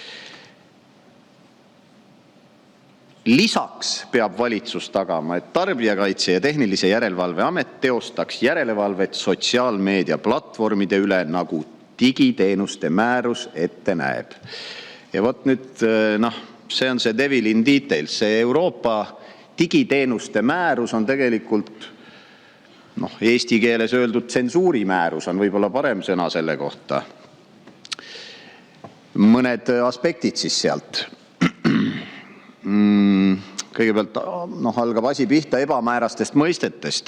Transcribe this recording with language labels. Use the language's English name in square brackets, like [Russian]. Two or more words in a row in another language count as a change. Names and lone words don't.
[Estonian] Lisaks peab valitsus tagama, et Tarbijakaitse ja Tehnilise Järelevalve Amet teostaks järelevalvet sotsiaalmeedia platvormide üle, nagu digiteenuste määrus ette näeb. Ja vot nüüd, see on see [English] devil in details. [Estonian] See Euroopa digiteenuste määrus on tegelikult, eesti keeles öeldud tsensuurimäärus on võib-olla parem sõna selle kohta. Mõned aspektid siis sealt. Kõigepealt algab asi pihta ebamäärastest mõistetest.